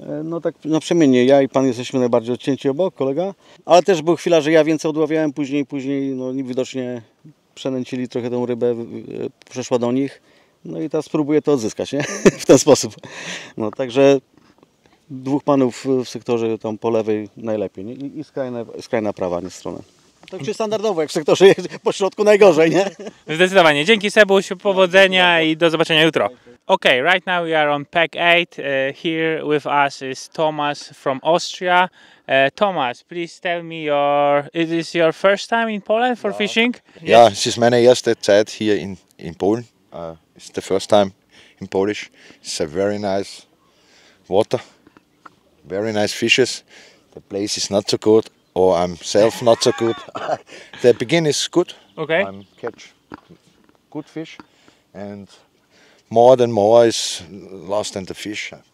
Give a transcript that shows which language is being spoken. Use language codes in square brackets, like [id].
[pl] No tak naprzemiennie, ja i pan jesteśmy najbardziej odcięci obok, kolega, ale też była chwila, że ja więcej odławiałem, później no widocznie przenęcili trochę tą rybę, przeszła do nich, no i teraz spróbuję to odzyskać, nie? W ten sposób. No także 2 panów w sektorze tam po lewej najlepiej, nie? I skrajna prawa, nie strona. Tak się standardowo, jak w sektorze po środku najgorzej, nie? Zdecydowanie. Dzięki Sebuś, powodzenia i do zobaczenia jutro. [en] Okay, right now we are on pack 8. Here with us is Thomas from Austria. Thomas, please tell me is this your first time in Poland for fishing? [de] Ja, es ist meine erste Zeit hier in Polen. [en] It's the first time in Polish. It's a very nice water, very nice fishes. The place is not so good. Or I'm self not so good. The beginning is good. Okay. I catch good fish, and more than more is lost in the fish.